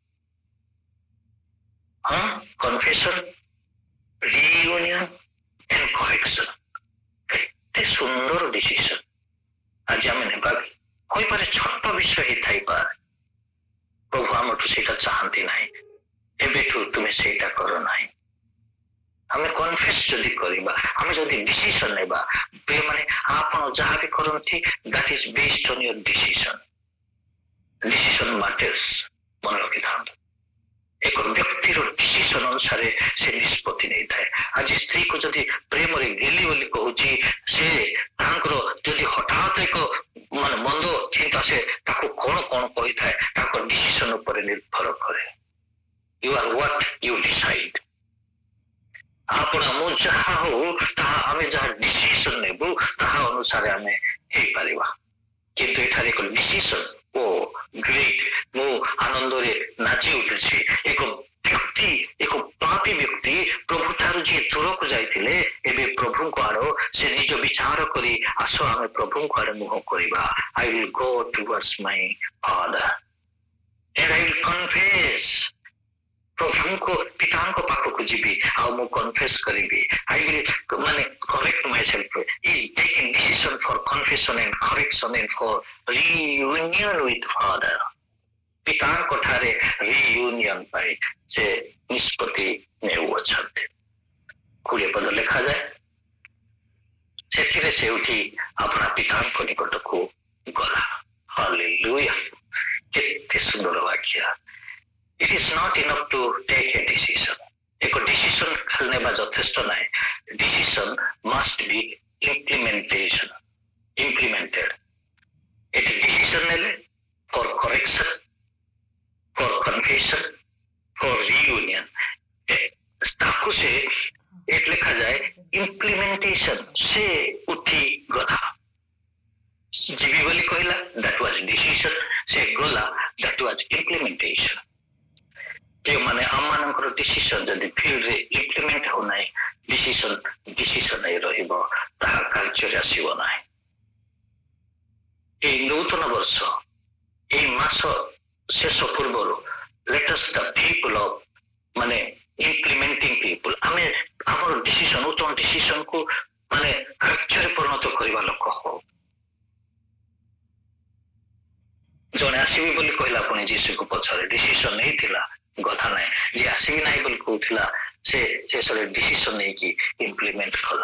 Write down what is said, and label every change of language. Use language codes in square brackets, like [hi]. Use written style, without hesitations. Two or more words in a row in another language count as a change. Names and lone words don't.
[or] ହଁ, [en] confession, reunion and correction, [or] କେତେ ସୁନ୍ଦର ଡିସିସନ ଆଜି ଆମେ ନେବା। ହୋଇପାରେ ଛୋଟ ବିଷୟ ହେଇଥାଇପାରେ, ପ୍ରଭୁ ଆମଠୁ ସେଇଟା ଚାହାନ୍ତି ନାହିଁ। ଏବେଠୁ ତୁମେ ସେଇଟା କର ନାହିଁ। ଆମେ କନଫେସ ଯଦି କରିବା, ଆମେ ଯଦି ଡିସିସନ ନେବା, ମାନେ ଆପଣ ଯାହା ବି କରନ୍ତି [en] that is based on your decision. Decision matters, [or] ମନେ ରଖିଥାନ୍ତୁ। ଏକ ବ୍ୟକ୍ତିର ଡିସିସନ ଅନୁସାରେ ସେ ନିଷ୍ପତ୍ତି ନେଇଥାଏ। ଆଜି ସ୍ତ୍ରୀକୁ ଯଦି ପ୍ରେମରେ ଗେଲି ବୋଲି କହୁଛି, ସେ ତାଙ୍କର ଯଦି ହଠାତ୍ ଏକ ମାନେ ମନ୍ଦ ଚିନ୍ତା ସେ ତାକୁ କଣ କଣ କହିଥାଏ, ତାଙ୍କ ଡିସିସନ ଉପରେ ନିର୍ଭର କରେ। [en] You are what you decide. [or] ଆପଣ ମୁଁ ଯାହା ହଉ ତାହା ଆମେ ଯାହା ଡିସିସନ ନେବୁ ତାହା ଅନୁସାରେ ଆମେ ହେଇପାରିବା। କିନ୍ତୁ ଏଠାରେ ଏକ ଡିସିସନ, [en] oh great! [or] ମୁଁ ଆନନ୍ଦରେ ନାଚି ଉଠୁଛି। ଏକ ବ୍ୟକ୍ତି, ଏକ ପାପୀ ବ୍ୟକ୍ତି ପ୍ରଭୁ ଠାରୁ ଯିଏ ଦୂରକୁ ଯାଇଥିଲେ, ଏବେ ପ୍ରଭୁଙ୍କ ଆଡ ସେ ନିଜ ବିଚାର କରି ଆସ ଆମେ ପ୍ରଭୁଙ୍କ ଆଡେ ମୁହଁ କରିବା। [en] I will go towards my Father and I will confess. [or] ପ୍ରଭୁଙ୍କ ପିତାଙ୍କ ପାଖକୁ ଯିବି ଆଉ ମୁଁ କନଫେସ କରିବି। [en] I will ମାନେ correct myself. He is taking decision for confession and correction and for reunion with Father. [or] ପିତାଙ୍କ ଠାରେ ରିୟୁନିୟନ ପାଇଁ ସେ ନିଷ୍ପତ୍ତି ନେଉଅଛନ୍ତି। 20 ପଦ ଲେଖାଯାଏ, ସେଥିରେ ସେ ଉଠି ଆପଣା ପିତାଙ୍କ ନିକଟକୁ ଗଲା। ହାଲେଲୁୟା! କେତେ ସୁନ୍ଦର ବାକ୍ୟ। [en] It is not enough to take a decision. [or] ଏକ ଡିସିସନ ଖାଲି ନେବା ଯଥେଷ୍ଟ ନାହିଁ। ଡିସିସନ [en] must be implemented. [or] ଏଠି ଡିସିସନ ନେଲେ [en] for correction, for confession, for reunion, [or] ତାକୁ ସେ ଏଠି ଲେଖାଯାଏ implementation। ସେ ଉଠି ଗଲା, ଯିବି ବୋଲି କହିଲା, [en] that was decision। [or] ସେ ଗଲା, [en] that was implementation। [or] ଯେଉଁମାନେ ଆମମାନଙ୍କର ଡିସିସନ ଯଦି ଫିଲ୍ଡରେ ଇମ୍ପ୍ଲିମେଣ୍ଟ ହଉନାହିଁ, ଡିସିସନ ହେଇ ରହିବ, ତାହା କାର୍ଯ୍ୟରେ ଆସିବ ନାହିଁ। ଏଇ ନୂତନ ବର୍ଷ, ଏଇ ମାସ ଶେଷ ପୂର୍ବରୁ [en] let us the people of ମାନେ implementing people, [or] ଆମେ ଆମର ଡିସିସନ, ନୂତନ ଡିସିସନକୁ ମାନେ କାର୍ଯ୍ୟରେ ପରିଣତ କରିବା ଲୋକ ହଉ। ଜଣେ ଆସିବି ବୋଲି କହିଲା, ପୁଣି ଯୀଶୁକୁ ପଛରେ ଡିସିସନ ନେଇଥିଲା, କଥା ନାହିଁ। ଯିଏ ଆସିବି ନାହିଁ ବୋଲି କହୁଥିଲା, ସେ ଶେଷରେ ଡିସିସନ ନେଇକି ଇମ୍ପ୍ଲିମେଣ୍ଟ କଲା।